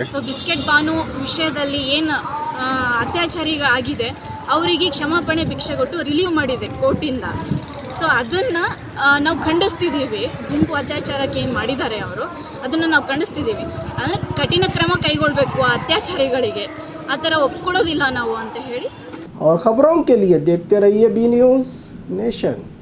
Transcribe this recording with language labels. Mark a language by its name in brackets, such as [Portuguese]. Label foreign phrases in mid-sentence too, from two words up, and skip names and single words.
[Kannada] ಸೊ ಬಿಸ್ಕೆಟ್ ಬಾನು ವಿಷಯದಲ್ಲಿ ಏನು ಅತ್ಯಾಚಾರಿಗಳಾಗಿದೆ ಅವರಿಗೆ ಕ್ಷಮಾಪಣೆ ಭಿಕ್ಷೆ ಕೊಟ್ಟು ರಿಲೀವ್ ಮಾಡಿದೆ ಕೋರ್ಟಿಂದ. ಸೊ ಅದನ್ನು ನಾವು ಖಂಡಿಸ್ತಿದ್ದೀವಿ. ಗುಂಪು ಅತ್ಯಾಚಾರಕ್ಕೆ ಏನು ಮಾಡಿದ್ದಾರೆ ಅವರು ಅದನ್ನು ನಾವು ಖಂಡಿಸ್ತಿದ್ದೀವಿ. ಅಂದರೆ ಕಠಿಣ ಕ್ರಮ ಕೈಗೊಳ್ಳಬೇಕು ಆ ಅತ್ಯಾಚಾರಿಗಳಿಗೆ. ಆ ಥರ ಒಪ್ಕೊಳ್ಳೋದಿಲ್ಲ ನಾವು ಅಂತ ಹೇಳಿ. [Hindi] और खबरों के लिए देखते रहिए बी न्यूज़ नेशन।